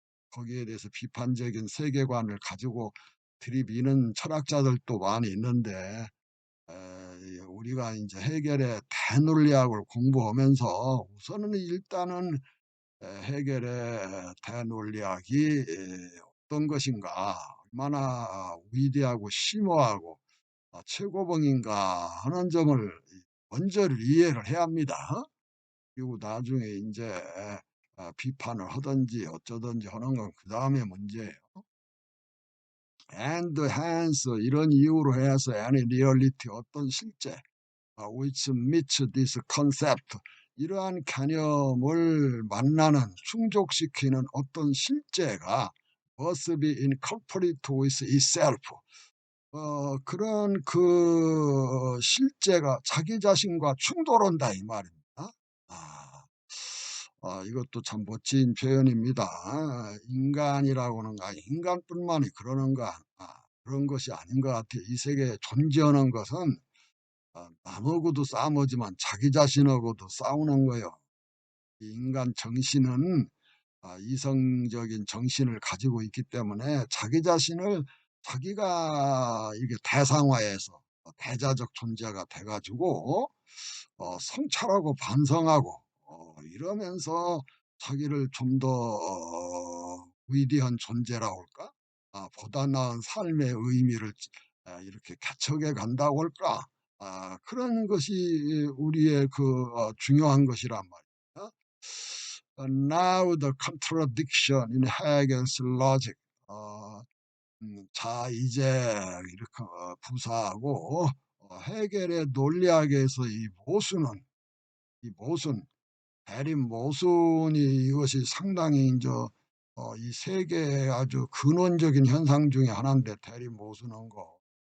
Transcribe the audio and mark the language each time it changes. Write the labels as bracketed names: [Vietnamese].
[Korean] 거기에 대해서 비판적인 세계관을 가지고 들이미는 철학자들도 많이 있는데, 우리가 이제 해결의 대논리학을 공부하면서 우선은 일단은 해결의 대논리학이 어떤 것인가, 얼마나 위대하고 심오하고 최고봉인가 하는 점을 먼저 이해를 해야 합니다. 그리고 나중에 이제 비판을 하든지 어쩌든지 하는 건 그 다음에 문제예요. [English] and hence, [Korean] 이런 이유로 해서 [English] any reality, [Korean] 어떤 실제 [English] which meets this concept, [Korean] 이러한 개념을 만나는, 충족시키는 어떤 실제가 [English] must be incorporated with itself. [Korean] 그런 그 실제가 자기 자신과 충돌한다 이 말입니다. 아, 이것도 참 멋진 표현입니다. 인간이라고 하는 거, 인간뿐만이 그러는가, 그런 것이 아닌 것 같아요. 이 세계에 존재하는 것은 남하고도 싸우지만 자기 자신하고도 싸우는 거예요. 이 인간 정신은 이성적인 정신을 가지고 있기 때문에 자기 자신을 자기가 이게 대상화해서 대자적 존재가 돼가지고 성찰하고 반성하고 이러면서 자기를 좀 더 위대한 존재라고 할까? 보다 나은 삶의 의미를 이렇게 개척해 간다고 할까? 그런 것이 우리의 중요한 것이란 말이야. [English] Now the contradiction in Hegel's logic. [Korean] 자, 이제 이렇게 부사하고 해결의 논리학에서 이 모순, 대립 모순이, 이것이 상당히 이제 이 세계의 아주 근원적인 현상 중에 하나인데, 대립 모순한 거.